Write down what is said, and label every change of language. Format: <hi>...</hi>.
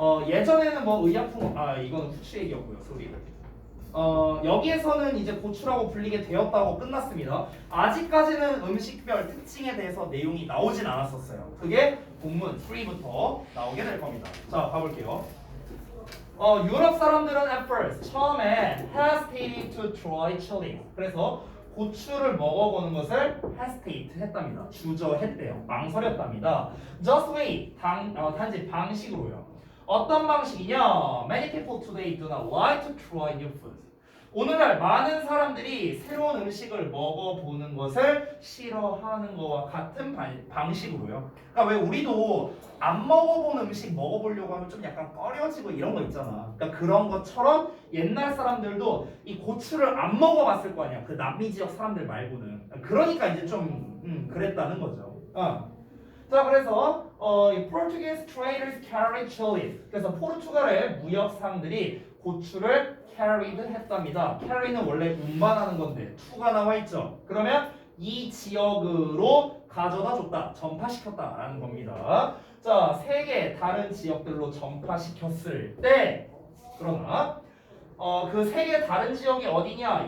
<ko>예전에는 뭐 의약품, 이건 후추 얘기였고요. 소리. 여기에서는 이제 고추라고 불리게 되었다고 끝났습니다. 아직까지는 음식별 특징에 대해서 내용이 나오진 않았었어요. 그게 본문 3부터 나오게 될 겁니다. 자, 가볼게요. 유럽 사람들은</ko> <en>at first</en> <ko>처음에</ko> <en>hesitated to try chili.</en> <ko>그래서 고추를 먹어보는 것을 hesitate 했답니다. 주저했대요. 망설였답니다.</ko> <en>Just wait.</en> <ko>단지 방식으로요. 어떤 방식이냐?</ko> <en>Many people today do not like to try new foods.</en> <ko>오늘날 많은 사람들이 새로운 음식을 먹어보는 것을 싫어하는 것과 같은 방식으로요. 그러니까 왜 우리도 안 먹어본 음식 먹어보려고 하면 좀 약간 꺼려지고 이런 거 있잖아. 그러니까 그런 것처럼 옛날 사람들도 이 고추를 안 먹어봤을 거 아니야. 그 남미 지역 사람들 말고는. 그러니까 이제 좀 그랬다는 거죠. 자, 그래서</ko> <en>Portuguese traders carried chilies.</en> <ko>그래서 포르투갈의 무역상들이 고추를 carried 했답니다. carry는 원래 운반하는 건데 to가 나와 있죠. 그러면 이 지역으로 가져다 줬다, 전파시켰다라는 겁니다. 자, 세계 다른 지역들로 전파시켰을 때 그러나 그 세계 다른 지역이 어디냐?</ko>